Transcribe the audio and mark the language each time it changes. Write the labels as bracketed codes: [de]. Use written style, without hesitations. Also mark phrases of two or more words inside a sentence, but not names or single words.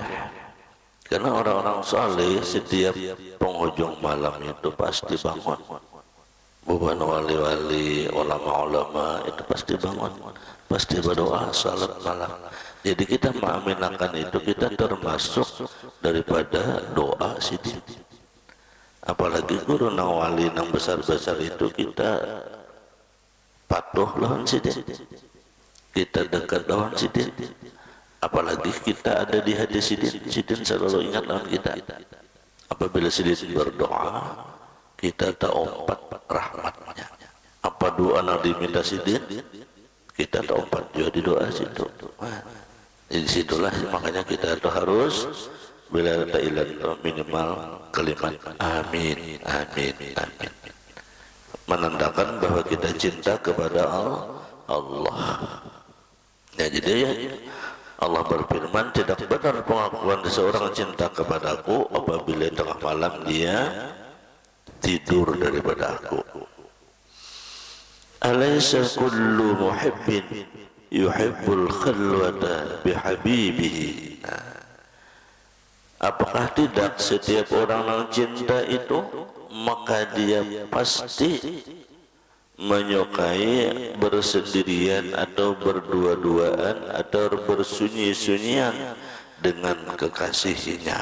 [id] Karena orang-orang saleh setiap penghujung malam itu pasti bangun. Bukan wali-wali, ulama-ulama itu pasti bangun, pasti berdoa salat malam. Jadi kita mengaminkan itu, kita termasuk daripada doa sidin. [bjn] Apalagi guru nang wali nang besar-besar itu kita patuh lawan sidin, kita dekat lawan sidin. Apalagi kita ada di hadis sidin, sidin selalu ingat lawan kita. Apabila sidin berdoa, kita tak umpat rahmatnya. Apa doa yang diminta sidin, kita tak umpat juga di doa situ. [id] Di situlah makanya kita itu harus bila ada ilan minimal kalimat amin, amin, amin, menandakan bahwa kita cinta kepada Allah. Ya, jadi Allah berfirman, tidak benar pengakuan seseorang cinta kepadaku apabila tengah malam dia tidur daripada aku. [ar] أليس كل محب يحب الخلوة بحبيبه. [id] Apakah tidak setiap orang yang cinta itu maka dia pasti menyukai bersendirian atau berdua-duaan atau bersunyi-sunyian dengan kekasihnya.